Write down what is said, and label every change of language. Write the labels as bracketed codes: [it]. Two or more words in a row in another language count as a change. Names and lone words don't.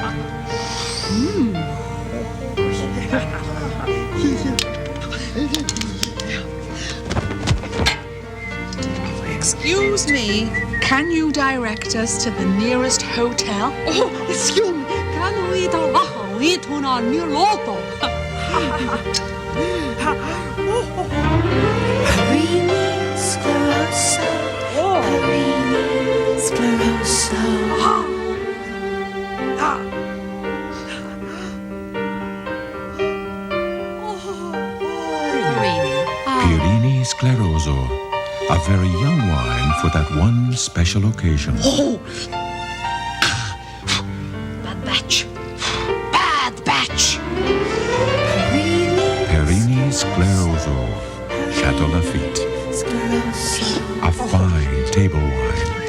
[en] Excuse me, can you direct us to the nearest hotel? Oh, excuse me. Can we direct to Niloto? Perini scleroso. Perini scleroso. Perini scleroso. A very young wine for that one special occasion. Oh! Bad batch. Bad batch. Perini scleroso. Chateau Lafite. A fine table wine.